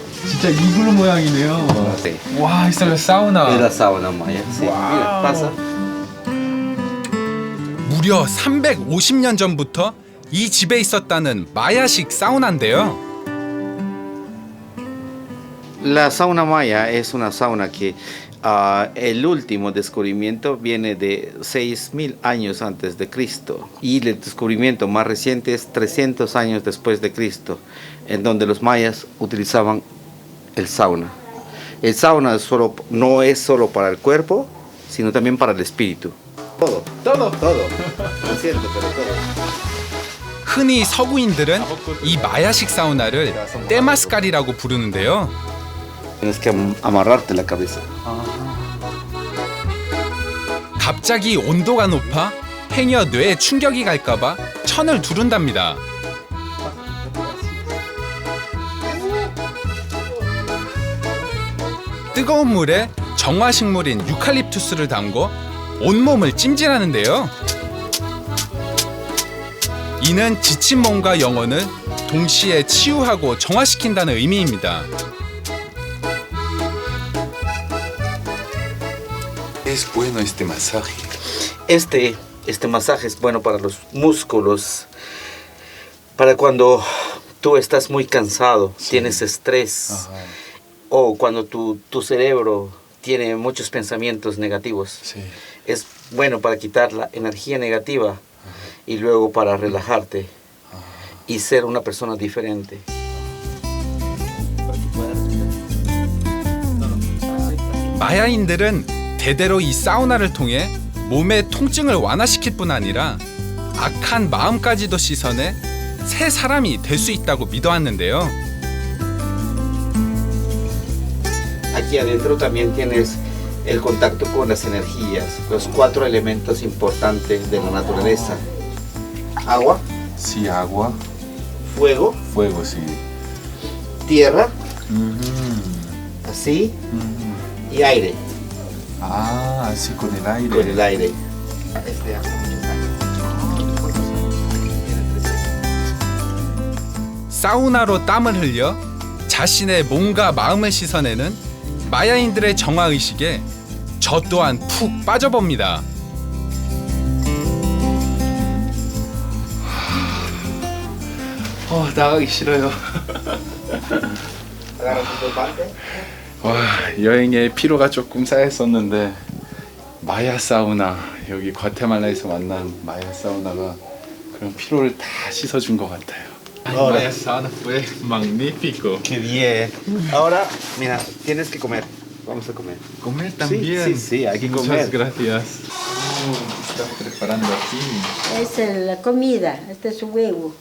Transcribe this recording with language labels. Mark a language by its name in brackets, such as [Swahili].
[Korean] 진짜 이글루 모양이네요. [Spanish] Sí. [Korean] 와, 있어요. 사우나. [Spanish] Era sauna maya. Sí. Mira, pasa. [Korean] 무려 350년 전부터 이 집에 있었다는 마야식 사우나인데요. [Spanish] La sauna maya es una sauna que el último descubrimiento viene de 6.000 años antes de Cristo y el descubrimiento más reciente es 300 años después de Cristo, en donde los mayas utilizaban el sauna. El sauna no es solo para el cuerpo, sino también para el espíritu. Todo. Lo siento, pero todo. [Korean] 흔히 서구인들은 이 마야식 사우나를 때마스칼이라고 부르는데요. [Spanish] Tienes que amarrarte la cabeza. [Korean] 갑자기 온도가 높아 행여 뇌에 충격이 갈까봐 천을 두른답니다. 뜨거운 물에 정화식물인 유칼립투스를 담궈 온몸을 찜질하는데요. 이는 지친 몸과 영혼을 동시에 치유하고 정화시킨다는 의미입니다. [Spanish] Es bueno este masaje. Este masaje es bueno para los músculos, para cuando tú estás muy cansado, tienes estrés, o cuando tu cerebro tiene muchos pensamientos negativos. Sí. Es bueno para quitar la energía negativa y luego para relajarte y ser una persona diferente. [Korean] 마야인들은 대대로 이 사우나를 통해 몸의 통증을 완화시킬 뿐 아니라 악한 마음까지도 씻어내 새 사람이 될 수 있다고 믿어왔는데요. [Spanish] Aquí adentro también tienes el contacto con las energías, los 4 elementos importantes de la naturaleza. Agua, Sí, agua, fuego, fuego, sí. tierra, así, y aire. Ah, así con el aire. Con el aire. Este hace muchos años. [Korean] 사우나로 땀을 흘려 자신의 몸과 마음을 씻어내는 마야인들의 정화의식에 저 또한 푹 빠져봅니다. 나가기 싫어요. 와, 여행에 피로가 조금 쌓였었는데 마야 사우나, 여기 과테말라에서 만난 마야 사우나가 그런 피로를 다 씻어준 것 같아요. [Spanish] Ma야 sauna fue magnífico. Qué bien. Ahora, mira, tienes que comer. Vamos a comer. Comer Sí, también. sí, hay que Muchas comer. gracias. Estás preparando aquí Es la comida, este es su huevo.